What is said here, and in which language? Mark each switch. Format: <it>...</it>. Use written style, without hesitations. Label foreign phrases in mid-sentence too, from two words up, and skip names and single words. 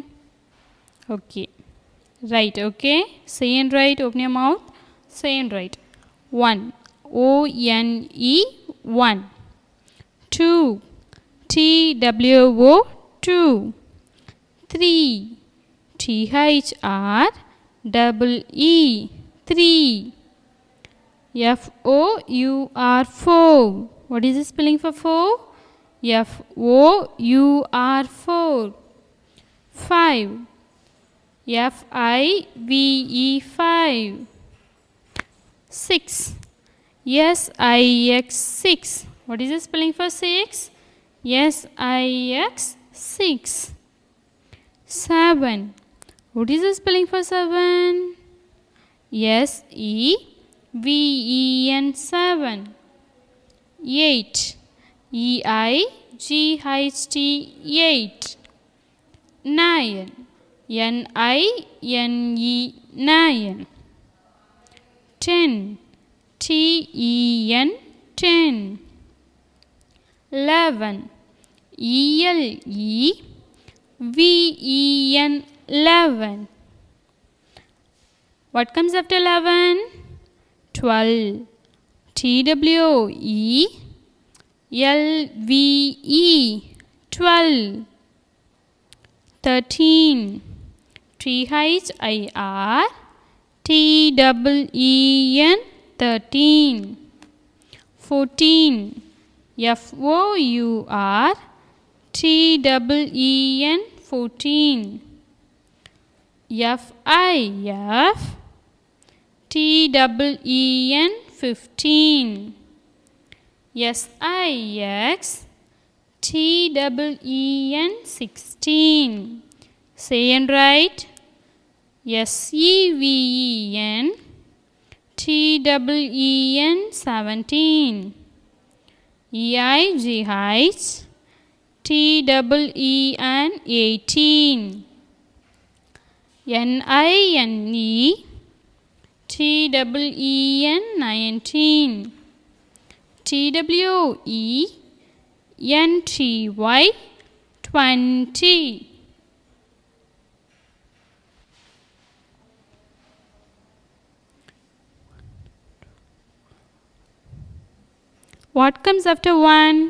<en>Okay. Right, okay. Say and write. Open your mouth. Say and write. 1. O-N-E 1. 2. T-W-O 2. 3. T-H-R-E-E 3. F-O-U-R 4. What is the spelling for 4? F-O-U-R 4. 5. F-I-V-E 5. 6. S-I-X 6. What is the spelling for 6? S-I-X 6. 7. What is the spelling for 7? S-E-V-E-N 7. 8. E-I-G-H-T 8. 9. N-I-N-E 9. 10. T-E-N 10. 11. E-L-E-V-E-N 11. What comes after 11? 12. T-W-E-L-V-E 12. 13. T-H-I-R-T-E-E-N 13. 14. F-O-U-R-T-E-E-N 14. F-I-F-T-E-E-N 15. S-I-X-T-E-E-N 16. Say and write. S-E-V-E-N T-E-E-N 17. E-I-G-H T-E-E-N 18. N-I-N-E T-E-E-N 19. T-W-E-N-T-Y 20. What comes after 1?</en>